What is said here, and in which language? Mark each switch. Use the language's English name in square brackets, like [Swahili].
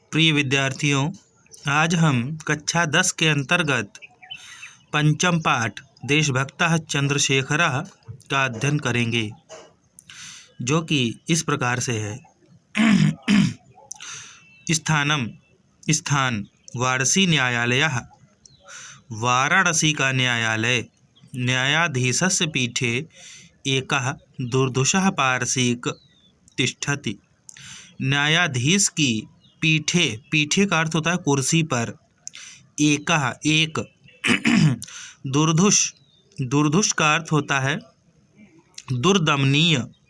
[Hindi] प्रिय विद्यार्थियों, आज हम कक्षा 10 के अंतर्गत पंचम पाठ देशभक्तः चंद्रशेखरः का अध्ययन करेंगे, जो कि इस प्रकार से है। स्थान वाराणसी न्यायालयः, वाराणसी का न्यायालय। [Sanskrit] न्यायाधीशस्य पीठे एकः दुर्धुषः पारसीक तिष्ठति। [Hindi] न्यायाधीश की पीठे का अर्थ होता है कुर्सी पर। एक दुर्धुष का अर्थ होता है दुर्दमनीय।